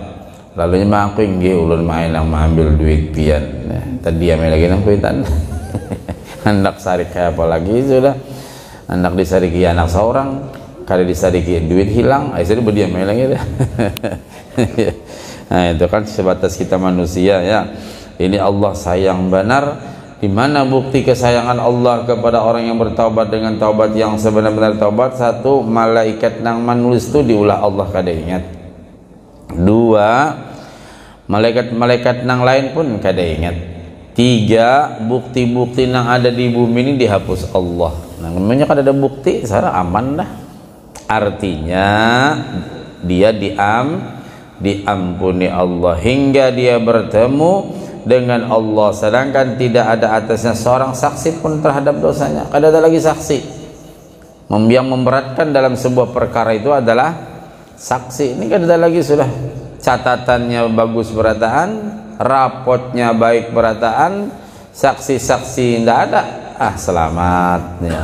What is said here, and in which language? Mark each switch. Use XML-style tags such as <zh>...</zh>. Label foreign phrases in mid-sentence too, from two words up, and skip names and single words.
<bjn>Lalu mah aku nggih ulun main yang mengambil duit pian. Nah, tadi dia main lagi nang kuitan. Hendak sarik kayak apa lagi sudah. Hendak disariki anak seorang, kada disariki duit hilang, akhirnya berdiam main lagi dah.</bjn> <id>Nah, itu kan sebatas kita manusia ya. Ini Allah sayang benar. Di mana bukti kesayangan Allah kepada orang yang bertaubat dengan taubat yang sebenar-benar taubat? Satu,</id> <bjn>malaikat nang manulis itu diulah Allah kada ingat. Dua, malaikat-malaikat nang lain pun kada ingat. Tiga, bukti-bukti nang ada di bumi ini dihapus Allah. Nah, namanya kada ada bukti, secara aman dah.</bjn> <id>Artinya dia diampuni Allah hingga dia bertemu dengan Allah, sedangkan tidak ada atasnya seorang saksi pun terhadap dosanya. Kada ada lagi saksi. Yang memberatkan dalam sebuah perkara itu adalah saksi.</id> <bjn>Ini kada ada lagi, sudah catatannya bagus berataan, rapotnya baik berataan, saksi-saksi tidak ada, selamat ya.</bjn>